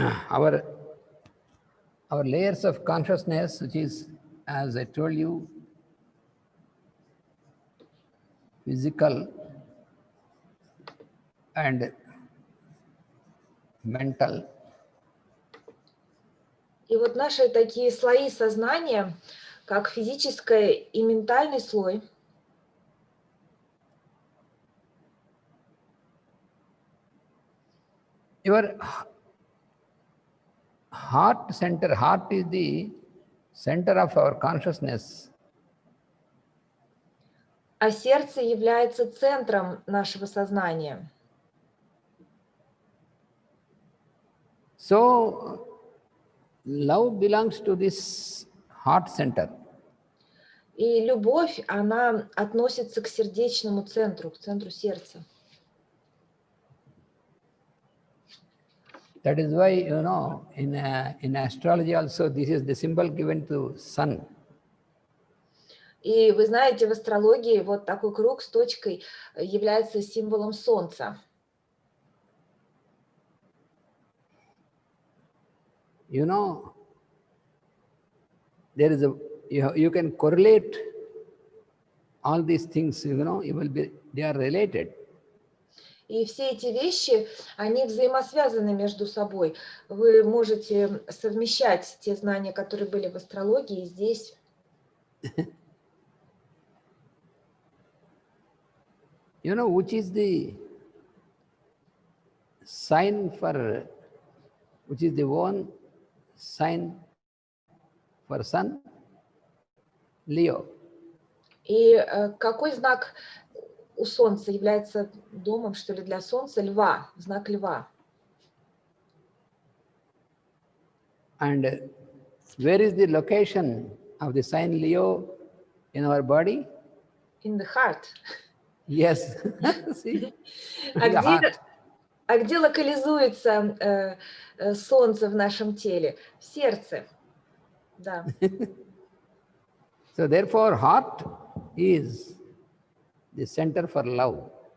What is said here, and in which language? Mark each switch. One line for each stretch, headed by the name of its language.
English: our layers of consciousness, which is, as I told you, physical and mental.
Russian: И вот наши такие слои сознания, как физическое и ментальный слой,
English: your heart center, heart is the center of our consciousness.
Russian: а сердце является центром нашего сознания.
English: So love belongs to this heart center.
Russian: И любовь, она относится к сердечному центру, к центру сердца.
English: That is why, you know, in astrology also, this is the symbol given to sun.
Russian: И вы знаете, в астрологии вот такой круг с точкой является символом Солнца.
English: You know, there is you can correlate all these things, you know, they are related.
Russian: И все эти вещи, они взаимосвязаны между собой. Вы можете совмещать те знания, которые были в астрологии, здесь.
English: You know, which is the sign for, which is the one sign for sun? Leo.
Russian: И какой знак у Солнца является домом, что ли, для Солнца? Льва, знак Льва.
English: And where is the location of the sign Leo in our body? In the heart. Yes. See?
Russian: А где локализуется Солнце в нашем теле? В сердце. Да.
English: So therefore, heart is the center for love.